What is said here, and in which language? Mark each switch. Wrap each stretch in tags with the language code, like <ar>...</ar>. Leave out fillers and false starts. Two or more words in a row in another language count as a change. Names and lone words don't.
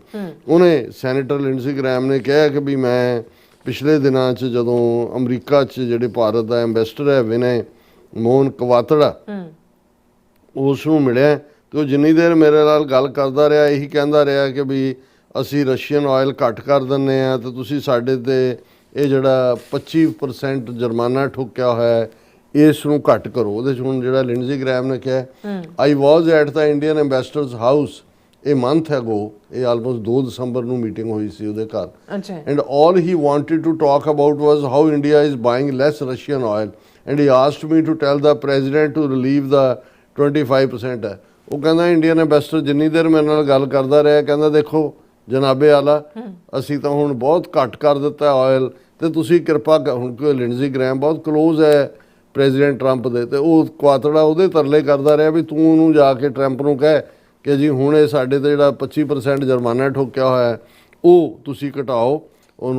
<pa>ਉਹਨੇ ਸੈਨੇਟਰ ਲਿੰਡਸੀ ਗ੍ਰੈਮ ਨੇ ਕਿਹਾ ਕਿ ਵੀ ਮੈਂ ਪਿਛਲੇ ਦਿਨਾਂ 'ਚ ਜਦੋਂ ਅਮਰੀਕਾ 'ਚ ਜਿਹੜੇ ਭਾਰਤ ਦਾ ਐਂਬੈਸਡਰ ਹੈ ਵਿਨੈ ਮੋਹਨ ਕਵਾਤੜਾ, ਉਸ ਨੂੰ ਮਿਲਿਆ ਤੇ ਉਹ ਜਿੰਨੀ ਦੇਰ ਮੇਰੇ ਨਾਲ ਗੱਲ ਕਰਦਾ ਰਿਹਾ ਇਹੀ ਕਹਿੰਦਾ ਰਿਹਾ ਕਿ ਵੀ ਅਸੀਂ</pa> <en>Russian oil</en> <pa>ਘੱਟ ਕਰ ਦਿੰਦੇ ਹਾਂ ਤੇ ਤੁਸੀਂ ਸਾਡੇ 'ਤੇ ਇਹ ਜਿਹੜਾ 25% ਜੁਰਮਾਨਾ ਠੋਕਿਆ ਹੋਇਆ ਇਸ ਨੂੰ ਘੱਟ ਕਰੋ। ਉਹਦੇ 'ਚ ਹੁਣ ਜਿਹੜਾ ਲਿੰਡਸੀ ਗ੍ਰੈਮ ਨੇ ਕਿਹਾ,</pa> <en>I was at the Indian ambassador's house a month ago,</en> <pa>ਇਹ ਆਲਮੋਸਟ 2 ਦਸੰਬਰ ਨੂੰ ਮੀਟਿੰਗ ਹੋਈ ਸੀ ਉਹਦੇ ਘਰ,</pa> <en>and all he wanted to talk about was how India is buying less Russian oil, and he asked me to tell the president to relieve the 25% ਹੈ।</en> <pa>ਉਹ ਕਹਿੰਦਾ ਇੰਡੀਅਨ ਐਂਬੈਸਡਰ ਜਿੰਨੀ ਦੇਰ ਮੇਰੇ ਨਾਲ ਗੱਲ ਕਰਦਾ ਰਿਹਾ ਕਹਿੰਦਾ ਦੇਖੋ</pa> <ur>جناب عالی</ur> <pa>ਅਸੀਂ ਤਾਂ ਹੁਣ ਬਹੁਤ ਘੱਟ ਕਰ ਦਿੱਤਾ ਆਇਲ ਤੇ ਤੁਸੀਂ ਕਿਰਪਾ ਹੁਣ ਲਿੰਡਸੀ ਗ੍ਰੈਮ ਬਹੁਤ ਕਲੋਜ਼ ਹੈ ਪ੍ਰੈਜ਼ੀਡੈਂਟ ਟਰੰਪ ਦੇ, ਤੇ ਉਹ ਕੁਆਤੜਾ ਉਹਦੇ ਤਰਲੇ ਕਰਦਾ ਰਿਹਾ ਵੀ ਤੂੰ ਉਹਨੂੰ ਜਾ ਕੇ ਟਰੰਪ ਨੂੰ ਕਹਿ ਕਿ ਜੀ ਹੁਣ ਇਹ ਸਾਡੇ 'ਤੇ ਜਿਹੜਾ 25% ਜੁਰਮਾਨਾ ਠੋਕਿਆ ਹੋਇਆ ਉਹ ਤੁਸੀਂ ਘਟਾਓ ਉਹਨੂੰ।</pa>